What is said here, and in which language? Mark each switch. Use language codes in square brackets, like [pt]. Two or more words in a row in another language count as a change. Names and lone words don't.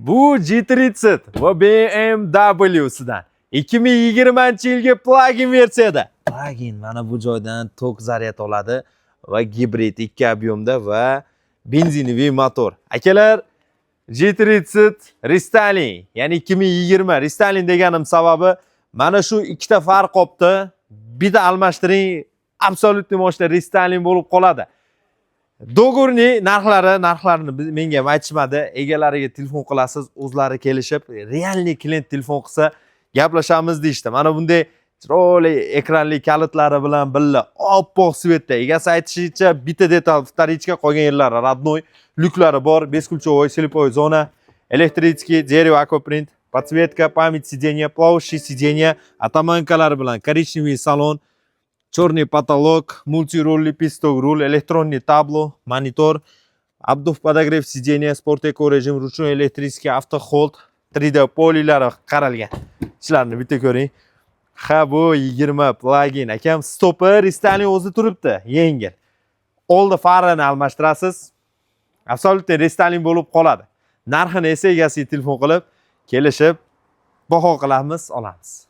[uz] Bu G30 va BMW'sidan 2020-yilgi plug-in versiyada. Plug-in mana bu joydan tok zaryad oladi va gibrid 2 ob'yomda va benzinoviy motor. Akalar, G30 Restyling, ya'ni 2020 Restyling deganim sababi mana shu ikkita farq qopti. Bitta almashtiring, absolutniy mashina restyling bo'lib qoladi. Do'g'urni narxlarini menga aytishmadi. Egalariga telefon qilasiz, o'zlari kelishib, realniy klient telefon qilsa gaplashamiz deyishdi. Mana bunday chiroyli ekranli kalitlari bilan birga oppoq svetda. Egasi aytishicha bitta detal vtorichka qolgan yerlari родной, lyuklari bor, [ru] бесключевой, слепой zona, elektrический, дерево, аквапринт, подсветка, память сиденья, плавающие сиденья, атаманкалari bilan коричневый salon, черный потолок, мультирулli писток руль, электронный табло, монитор, обдув подогрев сиденья, спорт эко режим, ручной электрический автохолд, [uz] 3D polilari qaralgan. Ishlarni bitta ko'ring. Ha, bu 20 plugin. Akam stopper restyling o'zi turibdi, yengil. Oldi farini almashtirasiz. Absolutniy restyling bo'lib qoladi. Narxini esa egasiga telefon qilib, kelishib, baho qilamiz, olamiz.